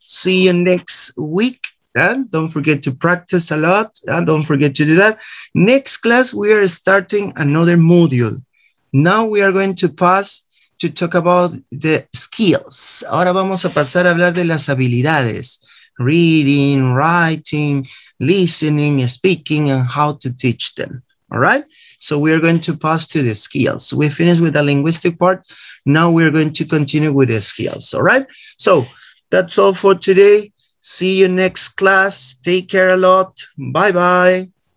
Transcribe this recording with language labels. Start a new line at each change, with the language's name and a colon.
English: See you next week. And don't forget to practice a lot. And don't forget to do that. Next class, we are starting another module. Now we are going to pass to talk about the skills.
Spanish: Ahora vamos a pasar a hablar de las habilidades.
English: Reading, writing, listening, speaking, and how to teach them. All right? So we are going to pass to the skills. We finished with the linguistic part. Now we're going to continue with the skills. All right? So that's all for today. See you next class. Take care a lot. Bye-bye.